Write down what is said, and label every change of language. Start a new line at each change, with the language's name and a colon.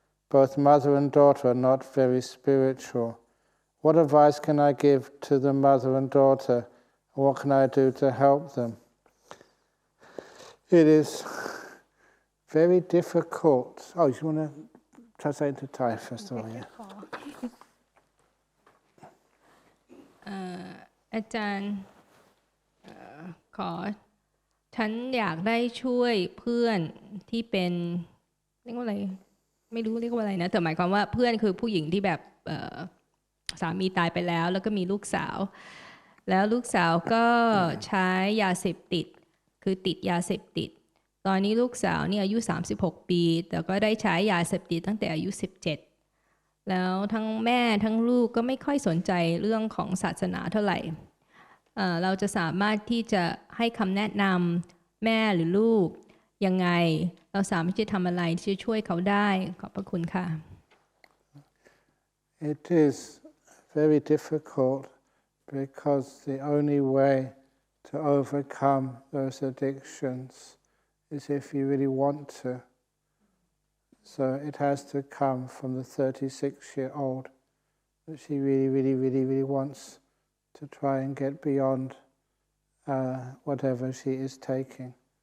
English: Both mother and daughter are not very spiritual. What advice can I give to the mother and daughter? What can I do to help them? It is very difficult. Oh, you want to translate into Thai first of all? Yeah.
Thai: อาจารย์ฉันอยากได้ช่วยเพื่อนที่เป็นเรียกว่าอะไรไม่รู้เรียกว่าอะไรนะแต่หมายความว่าเพื่อนคือผู้หญิงที่แบบ สามีตายไปแล้วแล้วก็มีลูกสาวแล้วลูกสาวก็ใช้ยาเสพติดคือติดยาเสพติดตอนนี้ลูกสาวเนี่ยอายุ36ปีแต่ก็ได้ใช้ยาเสพติดตั้งแต่อายุ17แล้วทั้งแม่ทั้งลูกก็ไม่ค่อยสนใจเรื่องของศาสนาเท่าไหร่เราจะสามารถที่จะให้คำแนะนำแม่หรือลูกยังไงเราสามารถจะทำอะไรที่จะช่วยเขาได้ขอบพระคุณค่ะ
English: It is very difficult because the only way to overcome those addictions is if you really want to. So it has to come from the 36-year-old that she really wants to try and get beyond whatever she is taking.